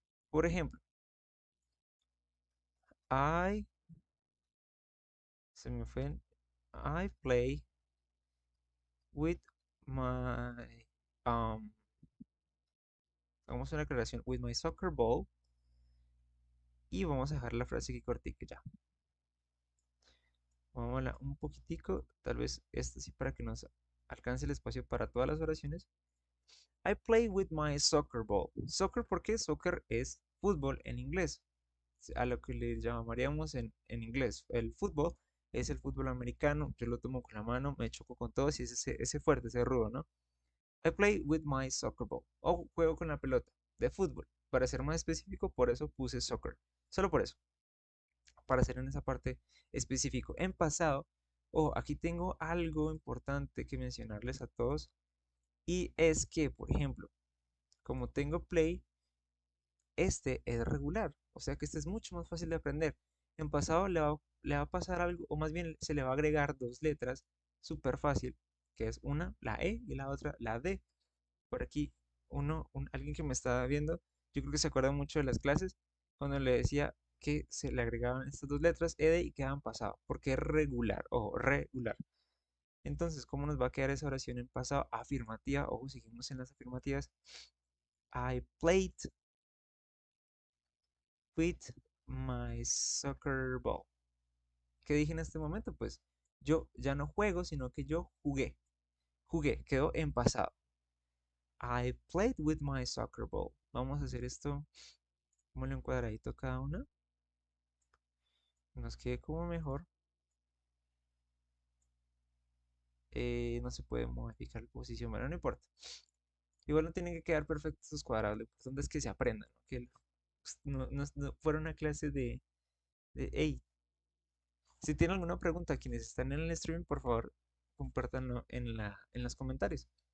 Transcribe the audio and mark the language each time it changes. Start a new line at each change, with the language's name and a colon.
Spanish: Por ejemplo,
English: I,
Spanish: se me fue,
English: I play with my, um,
Spanish: vamos a una aclaración,
English: with my soccer ball.
Spanish: Y vamos a dejar la frase aquí cortica ya. Vamos a un poquitico, tal vez esto sí para que nos alcance el espacio para todas las oraciones.
English: I play with my soccer ball.
Spanish: Soccer, ¿por qué? Soccer es fútbol en inglés, a lo que le llamaríamos en inglés. El fútbol es el fútbol americano, yo lo tomo con la mano, me choco con todos y es ese fuerte, ese rudo, ¿no?
English: I play with my soccer ball.
Spanish: O juego con la pelota de fútbol. Para ser más específico, por eso puse soccer. Solo por eso. Para hacer en esa parte específico. En pasado, aquí tengo algo importante que mencionarles a todos y es que, por ejemplo, como tengo play, este es regular, o sea que este es mucho más fácil de aprender. En pasado le va a pasar algo, o más bien se le va a agregar dos letras, súper fácil, que es una la E y la otra la D. Por aquí, alguien que me estaba viendo, yo creo que se acuerda mucho de las clases, cuando le decía que se le agregaban estas dos letras, ED, y quedaban pasado, porque es regular, o regular. Entonces, ¿cómo nos va a quedar esa oración en pasado? Afirmativa, ojo, seguimos en las afirmativas.
English: I played with my soccer ball.
Spanish: ¿Qué dije en este momento? Pues yo ya no juego, sino que yo jugué. Jugué, quedó en pasado.
English: I played with my soccer ball.
Spanish: Vamos a hacer esto, como en cuadradito cada una. Nos quede como mejor. No se puede modificar la posición, bueno, no importa. Igual no tienen que quedar perfectos estos cuadrados. Lo importante es que se aprendan, ¿no? Que no fuera una clase hey, si tienen alguna pregunta, quienes están en el stream, por favor, compártanlo en los comentarios.